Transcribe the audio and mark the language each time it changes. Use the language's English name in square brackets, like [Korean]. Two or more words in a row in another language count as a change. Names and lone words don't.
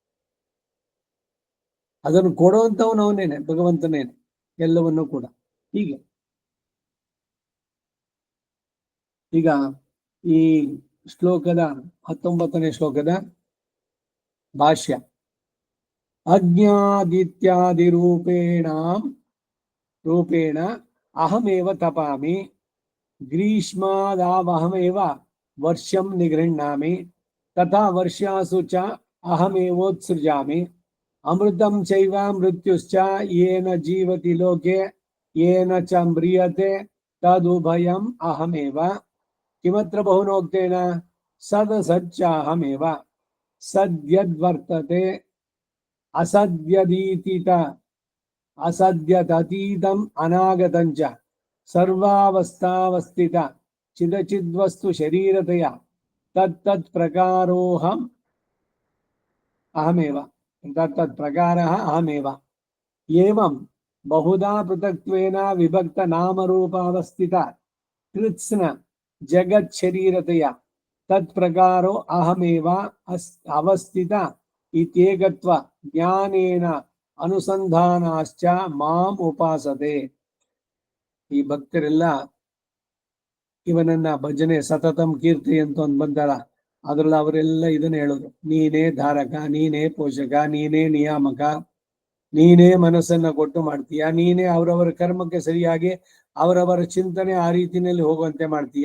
[Kannada] ಅದನ್ನು ಕೊಡುವಂತವನು ಅವನೇನೆ, ಭಗವಂತನೇನೆ ಎಲ್ಲವನ್ನೂ ಕೂಡ. ಹೀಗೆ ಈಗ ಈ ಶ್ಲೋಕದ 19ನೇ ಶ್ಲೋಕದ ಭಾಷ್ಯ. [Sanskrit] ಅಜ್ಞಾದಿತ್ಯಾದಿ ರೂಪೇಣ ಅಹಮೇವ ತಪಾಮಿ, ಗ್ರೀಷ್ಮಾದಾವಹಮೇವ ವರ್ಷಂ ನಿಗೃಹ್ಣಾಮಿ, ತಥಾ ವರ್ಷಾಸು ಚ ಅಹಮೇವೋತ್ಸೃಜಾಮಿ, ಅಮೃತಂ ಚೈವ ಮೃತ್ಯುಶ್ಚ ಯೇನ ಜೀವತಿ ಲೋಕೆ ಯೇನ ಚ ಮ್ರಿಯತೆ ತದುಭಯಂ ಅಹಮೇವ. ಕಿಮತ್ರ ಬಹುನೋಕ್ತೇನ ಸದಸಚ್ಚಾಹಮೇವ. ಸದ್ಯದ್ವರ್ತತೆ ಅಸದ್ಯತೀತಂ ಅನಾಗತಂಚ ಸರ್ವಾವಸ್ಥಾವಸ್ಥಿತ ಚಿದಚಿದ್ವಸ್ತು ಶರೀರತೆಯ ತತ್ತತ್ ಪ್ರಕಾರೋಹಂ ಅಹಮೇವ. ತತ್ತತ್ ಪ್ರಕಾರಃ ಅಹಮೇವ. ಏವಂ ಬಹುಧಾ ಪೃಥಕ್ತ್ವೇನ ವಿಭಕ್ತ ನಾಮರೂಪಾವಸ್ಥಿತ ಕೃತ್ಸ್ನ ಜಗತ್ ಶರೀರತೆಯ ತತ್ ಪ್ರಕಾರೋ ಅಹಮೇವ ಅವಸ್ಥಿತ ಇತ್ಯೇಕತ್ವ ಜ್ಞಾನೇನ ಅನುಸಂಧಾನಾಶ್ಚ ಮಾಂ ಉಪಾಸತೆ. [Kannada] ಈ ಭಕ್ತರೆಲ್ಲ ಇವನನ್ನ ಭಜನೆ [Sanskrit] ಸತತಂ ಕೀರ್ತಿ [Kannada] ಅಂತ ಒಂದು ಬಂದಲ್ಲ, ಅದ್ರಲ್ಲಿ ಅವರೆಲ್ಲ ಇದನ್ನ ಹೇಳೋದು. ನೀನೇ ಧಾರಕ, ನೀನೇ ಪೋಷಕ, ನೀನೇ ನಿಯಾಮಕ, ನೀನೇ ಮನಸ್ಸನ್ನ ಕೊಟ್ಟು ಮಾಡ್ತೀಯ, ನೀನೇ ಅವರವರ ಕರ್ಮಕ್ಕೆ ಸರಿಯಾಗಿ ಅವರವರ ಚಿಂತನೆ ಆ ರೀತಿಯಲ್ಲಿ ಹೋಗುವಂತೆ ಮಾಡ್ತೀಯ.